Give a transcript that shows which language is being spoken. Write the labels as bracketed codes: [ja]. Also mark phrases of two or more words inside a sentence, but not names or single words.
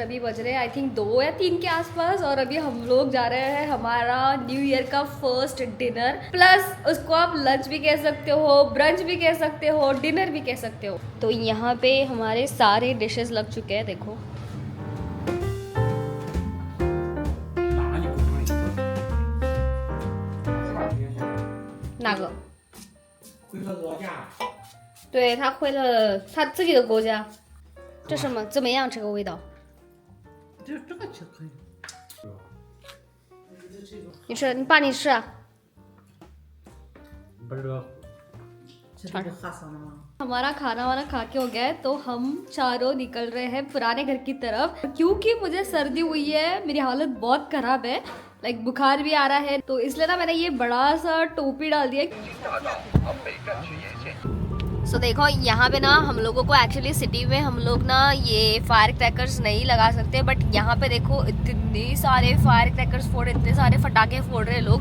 [hi] अभी बज रहे हैं [en] I think [hi] 2 या 3 के आसपास और अभी हम लोग जा रहे हैं हमारा [en] New Year [hi] का [en] first dinner, [hi] प्लस उसको आप लंच भी कह सकते हो, ब्रंच भी कह सकते हो, डिनर भी कह सकते हो। तो यहाँ पे हमारे सारे डिशेस लग चुके हैं। [zh] देखो नागो 回到老家。对他回了他自己的国家。这什么怎么样？这个味道？这个吃可以。你吃，你爸你吃啊。不知道。这不喝上了吗？ [hi] हमारा खाना वाना खा के हो गया है तो हम चारों निकल रहे हैं पुराने घर की तरफ, क्योंकि मुझे सर्दी हुई है, मेरी हालत बहुत खराब है, लाइक बुखार भी आ रहा है। तो इसलिए ना मैंने ये बड़ा सा टोपी डाल दिया। सो देखो यहाँ पे ना हम लोगों को [en] actually city [hi] में हम लोग ना ये [en] fire crackers [hi] नहीं लगा सकते, बट यहाँ पे देखो इतने सारे [en] fire crackers [hi] फोड़, इतने सारे फटाके फोड़ रहे लोग।